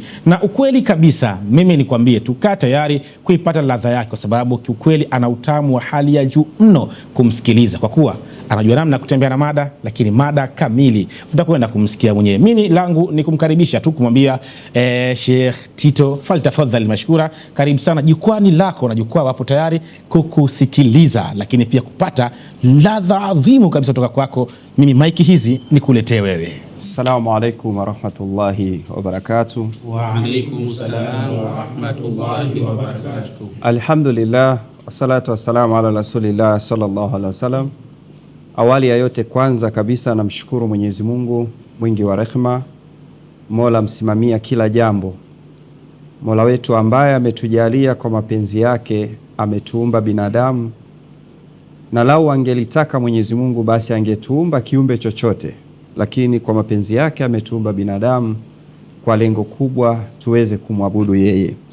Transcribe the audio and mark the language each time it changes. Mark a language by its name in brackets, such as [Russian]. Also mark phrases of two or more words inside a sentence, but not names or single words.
[Swahili] Na ukweli kabisa mimi nikwambie tukaa tayari kuipata ladha yake, kwa sababu kiukweli ana utamu wa hali ya juu mno kumsikiliza, kwa kuwa anajua namna kutembea na mada, lakini mada kamili utakwenda kumsikia mwenyewe. Mimi langu ni kumkaribisha tu kumwambia Sheikh Tito, faltafadhali mashkura, karibu sana jukwani lako, na jukwaa wapo tayari kukusikiliza, lakini pia kupata ladha adhimu kabisa kutoka kwako. Mimi maiki hizi nikuletee wewe. [Arabic] السلام عليكم ورحمة الله وبركاته. وعليكم السلام ورحمة الله وبركاته. الحمد لله، والصلاة والسلام على رسول الله صلى الله عليه وسلم. [Swahili] Awali ya yote, kwanza kabisa namshukuru Mwenyezi Mungu mwingi wa rehema, Mola msimamia kila jambo, Mola wetu ambaye ametujalia kwa mapenzi yake, ametuumba binadamu, na lau angelitaka Mwenyezi Mungu basi angetuumba kiumbe chochote, lakini kwa mapenzi yake ametuumba binadamu kwa lengo kubwa tuweze kumwabudu yeye.